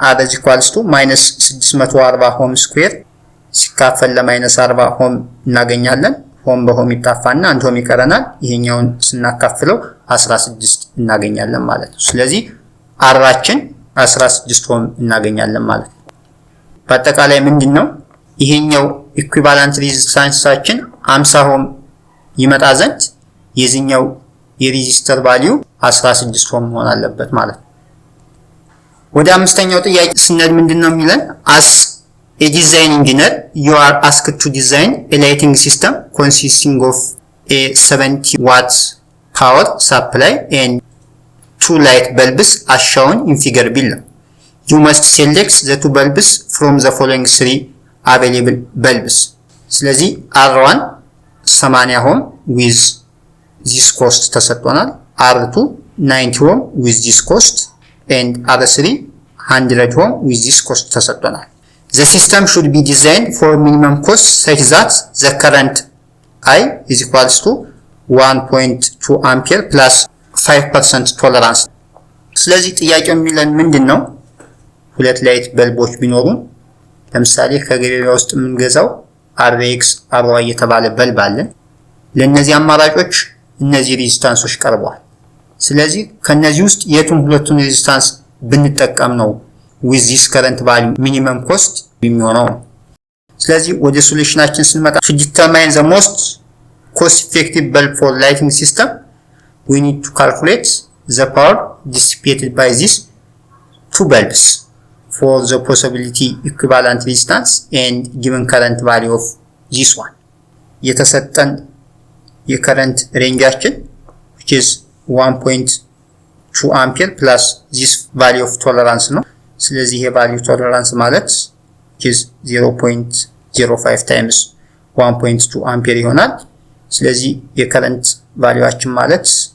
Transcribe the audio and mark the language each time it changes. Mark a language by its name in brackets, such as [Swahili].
[Amharic] R is equals to -640 ohm ስኩዌር ሲካፈል ለ-40 ohm እናገኛለን። ohm በohm ይጣፋና 1 ohm ይቀረናል። ይሄኛውን ስናካፍለው 16 እናገኛለን ማለት ነው። ስለዚህ Rአችን 16 ohm እናገኛለን ማለት ነው። በአጠቃላይ ምንድነው ይሄኛው ኢኩቫለንት ሬዚስታንሳችን 50 ohm ይመጣ ዘንድ የዚህኛው የሬዚስተር ቫልዩ 16 ohm መሆን አለበት ማለት ነው። ወደ አምስተኛው ጥያቄ ስንሄድ ምንድነው የሚለን? [English] as a design engineer you are asked to design a lighting system consisting of a 70 watt power supply and 2 light bulbs as shown in figure below. You must select the 2 bulbs from the following 3 available bulbs. [Amharic] ስለዚህ [English] R1 80 ohm with this cost [Amharic] ተሰጥቶናል። [English] R2 90 ohm with this cost and R3 100 ohm with this cost ተሰጥቶናል። The system should be designed for minimum cost such that the current I is equals to 1.2 ampere plus 5% tolerance. [Amharic] ስለዚህ ጥያቄው የሚለን ምንድነው? ሁለት ላይት በልቦች ቢኖሩን ለምሳሌ ከገበያ ውስጥ የምንገዛው RX RY የተባለ በልብ አለ። ለነዚህ አማራጮች እነዚህ ሬዚስታንሶች ቀርበዋል። ስለዚህ ከነዚህ ውስጥ የቱን ሁለቱን ሬዚስታንስ ብንጠቀም ነው [English] with this current value minimum cost [Amharic] የሚሆነው? ስለዚህ ወደ ሶሉሽናችን ስንመጣ [English] to determine the most cost effective bulb for lighting system we need to calculate the power dissipated by these two bulbs for the possibility equivalent resistance and given current value of this one. [Amharic] የተሰጠን የከረንት ሬንጃችን [English] which is 1.2 ampere plus this value of tolerance [Amharic] ነው። ስለዚህ ይሄ value tolerance ማለት is 0.05 times 1.2 ampere ይሆናል። ስለዚህ የከረንት ቫልዩአችን ማለት